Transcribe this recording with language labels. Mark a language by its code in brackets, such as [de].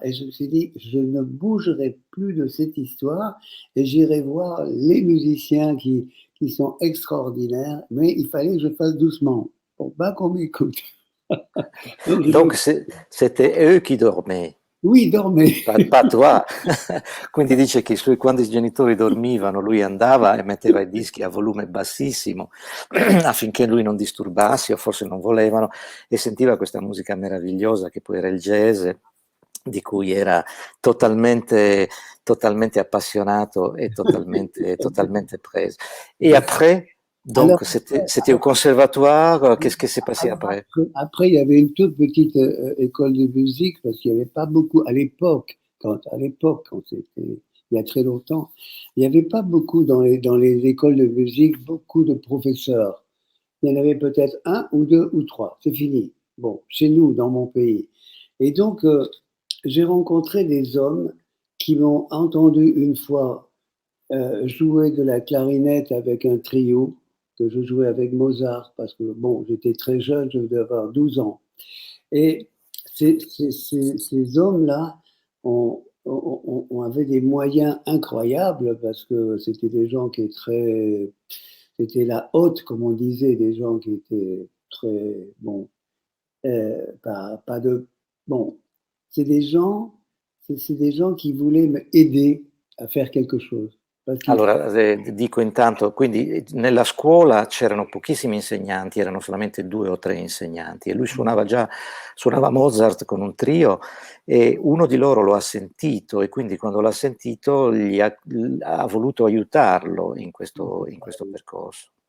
[fr] Et je me suis dit, je ne bougerai plus de cette histoire et j'irai voir les musiciens qui sont extraordinaires, mais il fallait que je fasse doucement pour pas qu'on m'écoute. Donc, Donc c'était eux chi dormè, oui, dormez. pas toi. [it] Quindi dice che quando i genitori dormivano lui andava e metteva i dischi a volume bassissimo affinché lui non disturbasse o forse non volevano e sentiva questa musica meravigliosa che poi era il jazz di cui era totalmente appassionato e totalmente preso. [fr] Et après, Alors, donc c'était au conservatoire, qu'est-ce qui s'est passé après? après, il y avait une toute petite école de musique parce qu'il n'y avait pas beaucoup à l'époque, quand c'était il y a très longtemps, il n'y avait pas beaucoup dans les écoles de musique, beaucoup de professeurs. Il y en avait peut-être un ou deux ou trois, c'est fini. Bon, chez nous, dans mon pays. Et donc, j'ai rencontré des hommes qui m'ont entendu une fois jouer de la clarinette avec un trio que je jouais avec Mozart parce que bon, j'étais très jeune, je devais avoir 12 ans. Et ces hommes-là avaient des moyens incroyables parce que c'était des gens qui étaient très, c'était la haute, comme on disait, des gens qui étaient très, bon, pas de, bon, c'est des gens, c'est des gens qui voulaient m'aider à faire quelque chose. [it] Allora, dico intanto, quindi nella scuola c'erano pochissimi insegnanti, erano solamente 2 o 3 insegnanti e lui suonava Mozart con un trio e uno di loro lo ha sentito e quindi quando l'ha sentito ha voluto aiutarlo in questo percorso.